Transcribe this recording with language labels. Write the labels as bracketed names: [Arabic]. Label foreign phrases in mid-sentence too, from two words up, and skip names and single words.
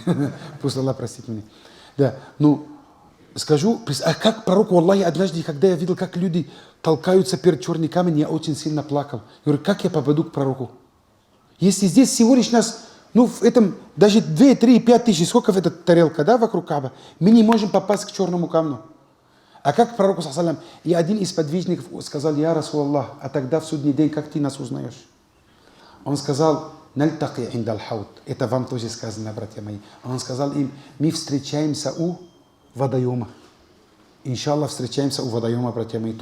[Russian] Пусть Аллах простит меня. Да, скажу, а как пророку Аллахи однажды, когда я видел, как люди толкаются перед черный камень, я очень сильно плакал. Я говорю: как я попаду к пророку? Если здесь всего лишь нас, в этом даже 2, 3, 5 тысяч, сколько в этой тарелка, да, вокруг Кааба, мы не можем попасть к черному камню. А как к пророку, [Arabic] صلى الله عليه وسلم, [Russian] и один из подвижников сказал: [Arabic] يا رسول الله, [Russian] а тогда в судный день, как ты нас узнаешь? Он сказал: [Arabic] نلتقي عند الحوض. [Russian] Это вам тоже сказано, братья мои. Он сказал им: мы встречаемся у водоема. Иншаллах, встречаемся у водоема, братья мои.